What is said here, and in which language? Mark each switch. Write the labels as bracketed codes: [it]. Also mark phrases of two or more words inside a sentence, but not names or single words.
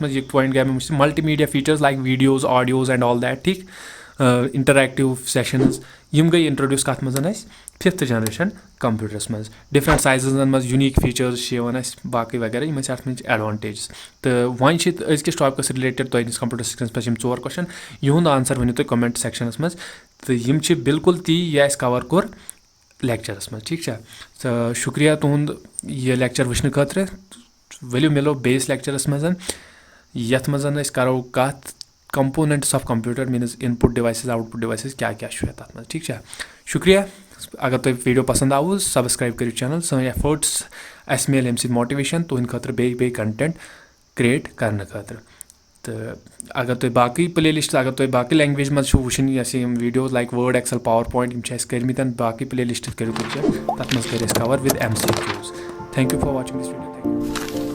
[ks] मज पॉइंट गया मे [en] multimedia features like videos audios and all that [ks] ठीक [en] interactive sessions [ks] यम गई इंट्रोड्यूस कत मज [en] 5th generation computers [ks] मज डिफरेंट साइजन मज यूनिक फीचर्स बाकी वगैरह यम मज एडवांटेज तो वन अकिस टॉपिकस रिलेटेड तुस कंप्यूटर स्क्रीनस पे 4 क्वेश्चन यहूद आंसर वनो तुम कमेंट सेक्शनस मज तो यम बिल्कुल ती यह कवर कोर लेक्चरस मज ठीक तो शुक्रिया तुंद यह लेक्चर वुचन खतर वलियो मिलो बेस लेक्चरस मज यथ मज करो कत [en] components of computer means input devices output devices [ks] क्या तथ मज ठीक शुक्रिया अगर तुम वीडियो पसंद आव सब्सक्राइब करो चैनल सन एफर्ट्स अस मिल अमे मोटिवेशन तुंद खतर बे [en] content create [ks] करने खतर तो अगर तुम बाकी [en] playlist [ks] अगर तुम बाकी लैंग्वेज मज वुचन वीडियोज लाइक वर्ड एक्सेल पावर पॉइंट कर्मित बाकी [en] playlist [ks] करो तथ मज कर कवर विद MCQs [en] Thank you for watching this video